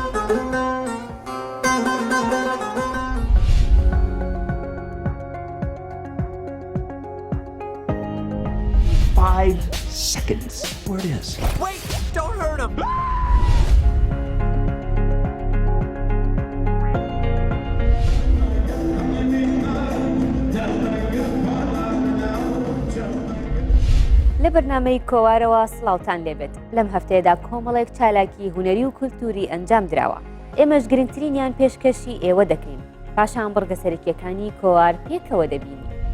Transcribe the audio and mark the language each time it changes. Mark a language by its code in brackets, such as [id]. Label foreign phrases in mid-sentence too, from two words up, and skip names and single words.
[en] Seconds. Where it is. Wait! Don't hurt him! [ckb] لە بەرنامەی کۆوارەوە سڵاوتان لێبێت لەم هەفتەیەدا کۆمەڵێک چالاکی هونەری و کولتوری ئەنجام درراوە ئێمەش گرنگترینیان پێشکەشی ئێوە دەکەین پاشان بڕگە سەرکیەکانی کۆوار پێکەوە دەبینی